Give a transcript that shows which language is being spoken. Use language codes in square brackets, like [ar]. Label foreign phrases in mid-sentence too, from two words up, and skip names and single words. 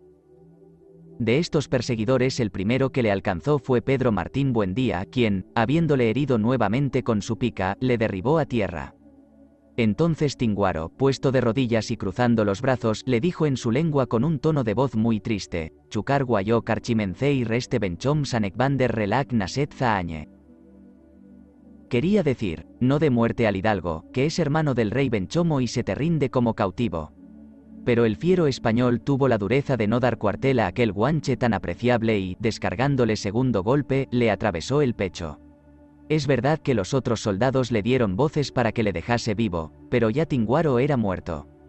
[es] De estos perseguidores el primero que le alcanzó fue Pedro Martín Buendía, quien, habiéndole herido nuevamente con su pica, le derribó a tierra. Entonces Tinguaro, puesto de rodillas y cruzando los brazos, le dijo en su lengua con un tono de voz muy triste: [gnc] Chucar guayó carchimencei reste benchom sanekbander relac naset zaañe. [es] Quería decir, no dé muerte al hidalgo, que es hermano del rey Benchomo y se te rinde como cautivo. Pero el fiero español tuvo la dureza de no dar cuartel a aquel guanche tan apreciable y, descargándole segundo golpe, le atravesó el pecho. Es verdad que los otros soldados le dieron voces para que le dejase vivo, pero ya Tinguaro era muerto.